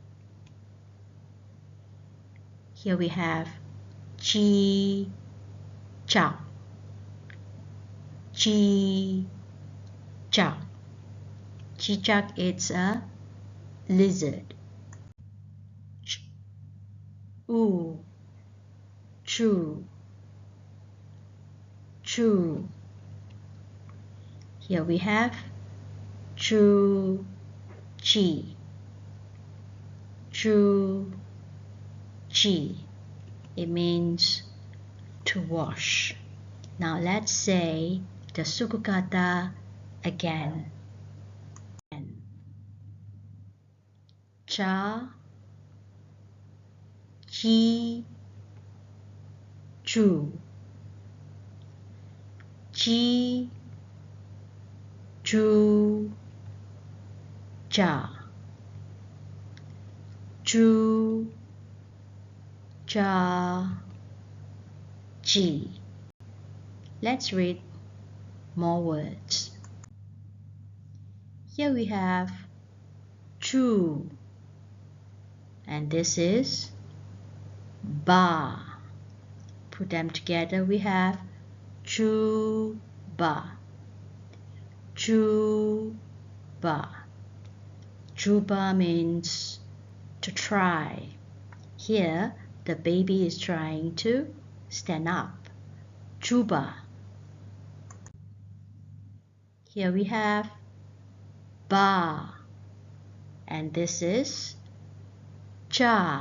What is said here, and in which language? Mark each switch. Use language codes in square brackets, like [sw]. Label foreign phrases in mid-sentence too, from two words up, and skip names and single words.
[en] Here we have g, cha, g, cha. Cicak, it's a lizard. [ms] Ch, oo, chu, chu. [en] Here we have chu, chi, chu, chi. It means to wash. Now let's say the [ms] suku kata [en] again. [ms] Cha, chi, chu, chi, chu, cha, chu, cha, chi. [en] Let's read more words. Here we have chu, and this is ba. Put them together, we have chu, ba, chu, ba. Juba means to try. Here, the baby is trying to stand up. [ms] Juba. [en] Here we have ba, and this is cha.